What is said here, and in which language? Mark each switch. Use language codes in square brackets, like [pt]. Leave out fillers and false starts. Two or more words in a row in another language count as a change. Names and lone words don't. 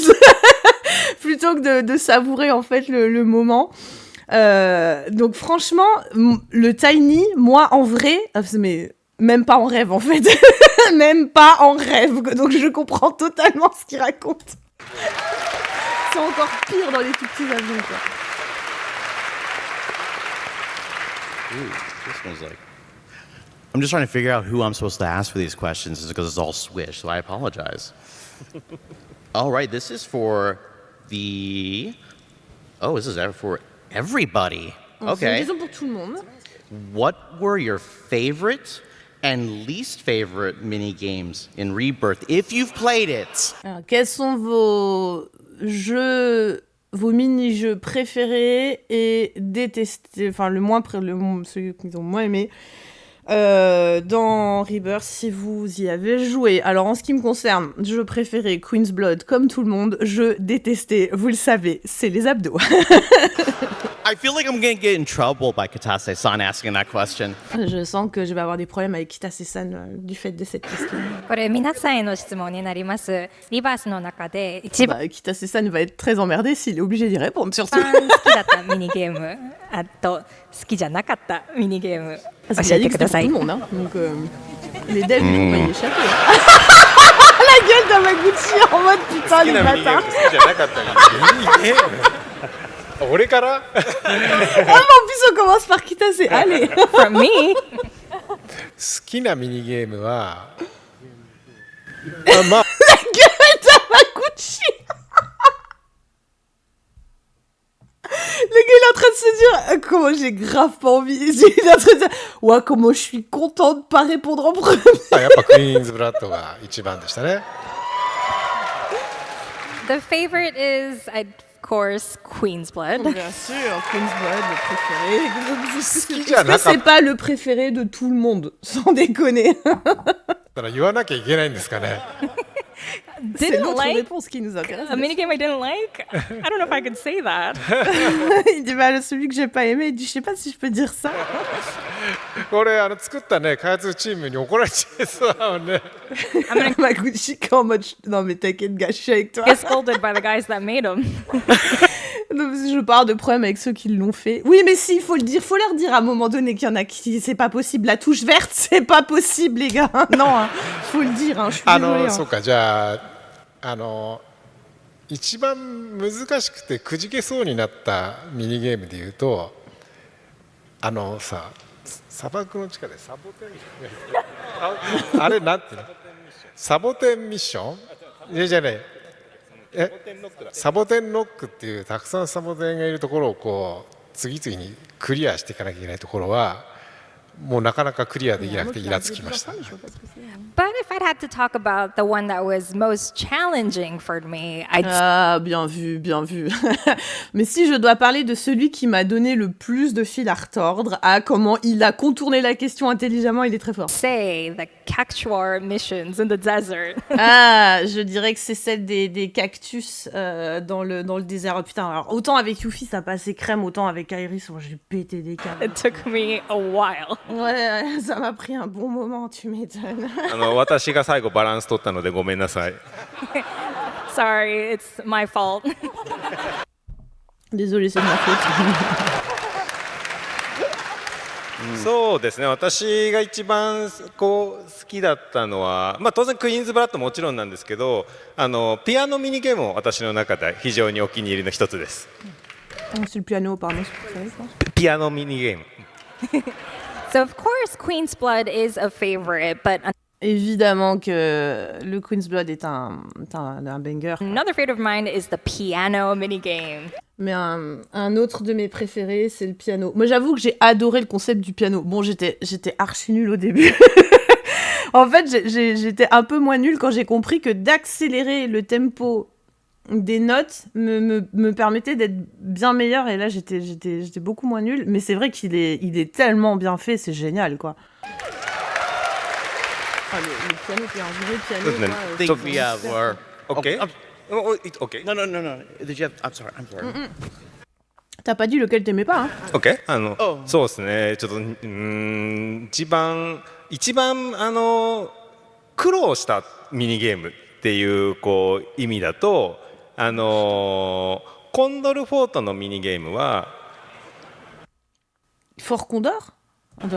[fr] Plutôt que de savourer en fait le moment. Donc franchement, le Tiny, moi en vrai, mais même pas en rêve en fait, même pas en rêve. Donc je comprends totalement ce qu'il raconte. C'est encore pire dans les tout petits avions quoi. [en] Ooh, this one's like... I'm just trying to figure out who I'm supposed to ask for these questions because it's all Swish, so I apologize. All right, this is for the... Oh, this is for everybody. Okay. [fr] C'est pour tout le monde. [en] What were your favorite and least favorite mini games in Rebirth, if you've played it? [fr] Alors, quels sont vos mini-jeux préférés et détestés, enfin ceux qu'ils ont moins aimé dans Rebirth si vous y avez joué. Alors en ce qui me concerne, jeu préféré Queen's Blood comme tout le monde, jeu détesté, vous le savez, c'est les abdos. [en] I feel like I'm gonna get in trouble by Kitase-san asking that question. [fr] Je sens que je vais avoir des problèmes avec Kitase-san du fait de cette question. [ja] これ皆さんへの質問になります。リバースの中で一番 [fr] Kitase-san va être très emmerdé s'il est obligé d'y répondre surtout. [ja] 好きだったミニゲーム、あと好きじゃなかったミニゲーム教えてください。 [fr] Tout le monde, hein. Donc les devs ils vont pas y échapper. Hein. La gueule d'Amaguchi en mode putain les bâtards. [ja] 俺から [fr] Oh, mais en plus on commence par Kitase. Allez. [en] From me. [ja] 好きなミニゲームは [fr] La gueule d'Amaguchi. Le gars il est en train de se dire comment j'ai grave pas envie. Il est en train de dire ouais comment je suis content de pas répondre en premier. [ja] やっぱクイーンズブラッドが一番でしたね。 [en] The favorite is, of course, Queen's Blood. [fr] Bien sûr, Queen's Blood, le préféré. Est-ce que c'est pas le préféré de tout le monde, sans déconner? [ja] だから言わなきゃいけないんですかね。 [fr] C'est notre réponse qui nous intéresse. [en] A minigame I didn't like? I don't know if I could say that. [fr] Il dit bah celui que j'ai pas aimé, il dit je sais pas si je peux dire ça. [ja] これ作ったね開発チームに怒られちゃいそうだもんね。 [fr] Amaguchi qui est en mode non mais t'inquiète gars, je suis avec toi. [en] Get scolded by the guys that made them. [fr] Je parle de problème avec ceux qui l'ont fait. Oui mais si, il faut le dire, faut leur dire à un moment donné qu'il y en a qui c'est pas possible. La touche verte, c'est pas possible les gars. Non, hein, faut le dire. Hein, je suis désolée. [ja] そうかじゃあ一番難しくてくじけそうになったミニゲームでいうとさ砂漠の地下でサボテンあれなんていうのサボテンミッションじゃねサボテンノックっていうたくさんサボテンがいるところをこう次々にクリアしていかなきゃいけないところはもうなかなかクリアできなくてイラつきました。 [en] But if I'd had to talk about the one that was most challenging for me, [fr] Ah, bien vu, bien vu. Mais si je dois parler de celui qui m'a donné le plus de fil à retordre, à comment il a contourné la question intelligemment, il est très fort. [en] Say the Cactuar missions in the desert. [fr] Ah, je dirais que c'est celle des cactus dans le désert. Oh, putain, alors autant avec Yuffie ça passait crème, autant avec Iris, j'ai pété des câbles. [en] It took me a while. [fr] Ouais, ça m'a pris un bon moment, tu m'étonnes. [ja] 私が最後バランス取ったのでごめんなさい。 [en] Sorry, it's my fault. [fr] Désolé, c'est de ma faute. [ja] そうですね、私が一番好きだったのは、当然クイーンズブラッドももちろんなんですけど、ピアノミニゲームも私の中で非常にお気に入りの一つです。 [fr] C'est le piano, pardon, c'est préféré, quoi. [ja] ピアノミニゲーム。 [en] So of course Queen's Blood is a favorite, but [fr] évidemment que le Queen's Blood est un banger. [en] Another favorite of mine is the piano minigame. [fr] Mais un autre de mes préférés, c'est le piano. Moi, j'avoue que j'ai adoré le concept du piano. Bon, j'étais archi nulle au début. En fait, j'étais un peu moins nulle quand j'ai compris que d'accélérer le tempo des notes me permettait d'être bien meilleure, et là j'étais beaucoup moins nulle, mais c'est vrai qu'il est tellement bien fait, c'est génial quoi. Ah, le piano, c'est un vrai piano quoi. [en] Think we were OK. OK. No. Did you have? I'm sorry. [fr] T'as pas dit lequel t'aimais pas, hein? [ja] OK。そうですね。ちょっと一番苦労したミニゲームっていうこう意味だとコンドルフォートのミニゲームは [fr] Fort Condor? Attends.